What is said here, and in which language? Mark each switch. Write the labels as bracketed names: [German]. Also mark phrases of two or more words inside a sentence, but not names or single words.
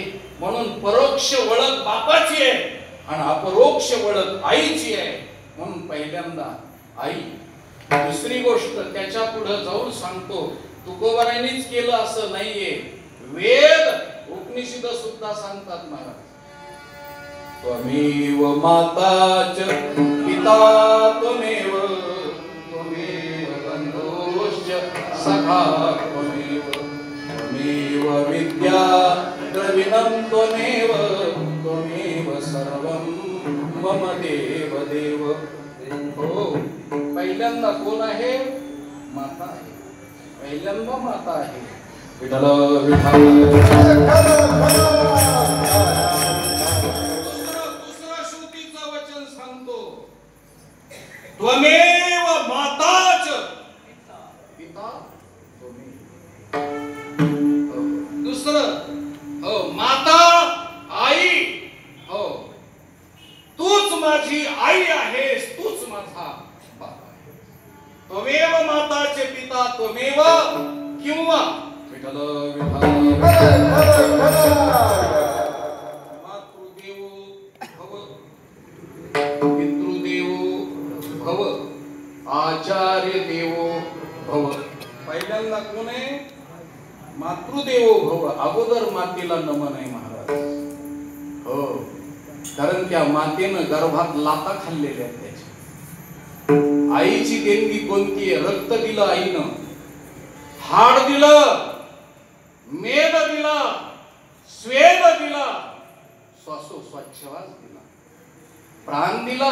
[Marathi] म्हणून परोक्ष ओळख बापाची आहे आणि अपरोक्ष ओळख आईची आहे. म्हणून पहिल्यांदा आई. दुसरी गोष्ट त्याच्या पुढे जाऊन सांगतो, तुकोबारायांनीच केलं असं नाहीये. वेद उपनिषद सुद्धा सांगतात महाराज, [Sanskrit] त्वमेव माता च पिता त्वमेव त्वमेव बन्धुश्च सखा त्वमेव त्वमेव विद्या द्रविणं त्वमेव त्वमेव सर्वं मम देव देव. [Marathi] हो, पहिल्यांदा कोण आहे? माता आहे. पहिल्यांदा माता आहे. विठ्ठल विठ्ठल. दुसरं श्रुतीचं वचन सांगतो, [Sanskrit] त्वमेव माताच पिता त्वमेव. [Marathi] दुसरं हो, माता आई. हो, तूच माझी आई आहेस, तूच माझा बाप आहे. [Sanskrit] त्वमेव माताचे पिता त्वमेव. [Marathi] किंवा विठ्ठल विठ्ठल. [Sanskrit] मातृदेवो भव, पितृदेवो भव, आचार्य देवो भव. [Marathi] पहिल्यांदा कोण आहे? [Sanskrit] मातृदेवो भव. [Marathi] अगोदर मातेला नमन आहे महाराज. हो, कारण त्या मातेनं गर्भात लाता खाल्लेल्या आहेत त्याच्या. आईची देणगी कोणती आहे? रक्त दिलं आईनं, हाड दिलं, मेद दिला, स्वेद दिला, श्वासोच्छ्वास दिला, प्राण दिला.